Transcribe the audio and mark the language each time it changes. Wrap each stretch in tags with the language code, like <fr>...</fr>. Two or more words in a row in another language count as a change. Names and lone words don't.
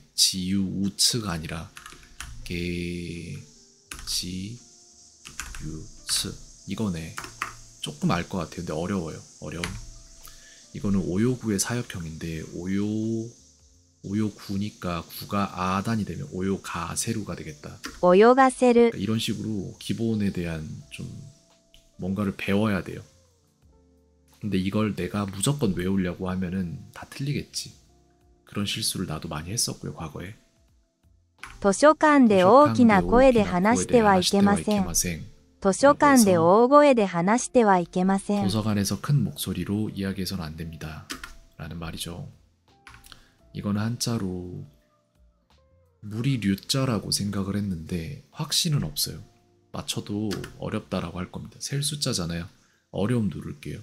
<ko>지유우츠가 아니라 게지유츠 이거네. 조금 알 것 같아요. 근데 어려워요. 어려움. 이거는 오요구의 사역형인데 오요구니까 구가 아단이 되면 오요가세루가 되겠다.</ko> <ja>泳がせる</ja> <ko>그러니까 이런 식으로 기본에 대한 좀 뭔가를 배워야 돼요. 근데 이걸 내가 무조건 외우려고 하면은 다 틀리겠지. 그런 실수를 나도 많이 했었고요, 과거에.</ko> <ja>図書館で大きな声で話してはいけません。図書館で大声で話してはいけません。</ja> <ko>도서관에서 큰 목소리로 이야기해서는 안 됩니다. 라는 말이죠. 이건 한자로 무리 류자라고 생각을 했는데 확신은 없어요. 맞춰도 어렵다라고 할 겁니다. 셀 숫자잖아요. 어려움 누를게요.</ko>